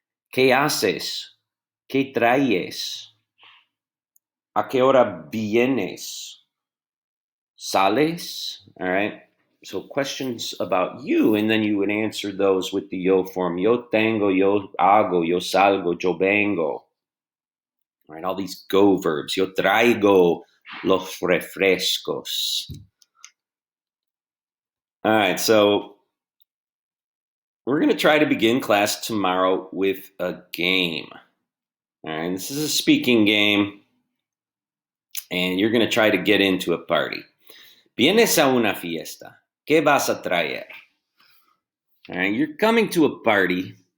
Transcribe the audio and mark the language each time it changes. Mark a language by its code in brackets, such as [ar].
[es] ¿Qué haces? ¿Qué traes? ¿A qué hora vienes? ¿Sales? [en] All right. So questions about you, and then you would answer those with the yo form. [es] Yo tengo, yo hago, yo salgo, yo vengo. [en] All right, all these go verbs. [es] Yo traigo los refrescos. [en] All right, so we're going to try to begin class tomorrow with a game. All right, this is a speaking game, and you're going to try to get into a party. [es] Vienes a una fiesta. ¿Qué vas a traer? [en] All right, you're coming to a party.